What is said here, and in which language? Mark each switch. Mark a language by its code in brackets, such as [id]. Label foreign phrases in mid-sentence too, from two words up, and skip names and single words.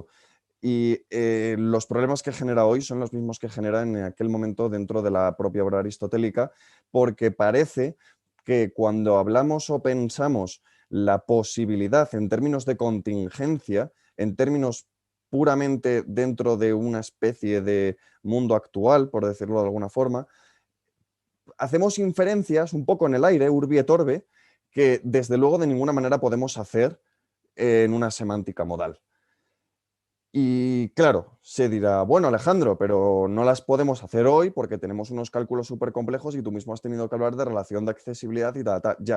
[es] Y los problemas que genera hoy son los mismos que genera en aquel momento dentro de la propia obra aristotélica, porque parece que cuando hablamos o pensamos la posibilidad en términos de contingencia, en términos puramente dentro de una especie de mundo actual, por decirlo de alguna forma, hacemos inferencias un poco en el aire, [la] urbi et orbe, [es] que desde luego de ninguna manera podemos hacer en una semántica modal. Y claro, se dirá, bueno, Alejandro, pero no las podemos hacer hoy porque tenemos unos cálculos súper complejos y tú mismo has tenido que hablar de relación de accesibilidad y tal, ya.